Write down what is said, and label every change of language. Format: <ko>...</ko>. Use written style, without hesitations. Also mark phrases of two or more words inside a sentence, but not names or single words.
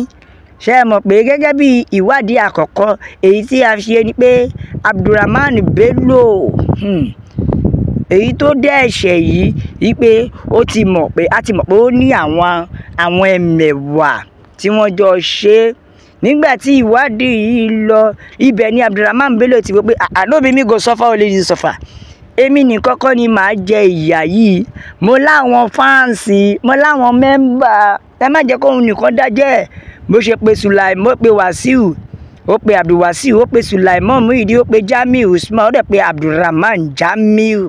<yo>Ṣé ẹ mọ̀ pé gẹ́gẹ́ bí ìwádìí àkọ́kọ́ èyí tí a ṣe ni pé Abdulrahman Bello èyí tó dẹ́ ẹ̀ṣẹ̀ yìí wípé a ti mọ̀ pé ó ní àwọn ẹmẹ̀wà tí wọ́n jọ ṣe. Nígbà tí ìwádìí yìí lọ, ibẹ̀ ni Abdulrahman Bello ti wí pé</yo> <pcm>no be me go suffer, only you suffer.</pcm> <yo>Èmi nìkan kọ́ ni màá jẹ ìyà yìí, mo láwọn fáǹsì, mo láwọn mẹ́mbà, ẹ má jẹ́ kóhun nìkan dájẹ́. Bó ṣe pe Sulaiman, ó pe Wasiu, ó pe Abdulwasiu, ó pe Sulaiman Muhyiddin, ó pe Jamiu Usman, ó dẹ̀ pe Abdulrahman Jamiu.</yo>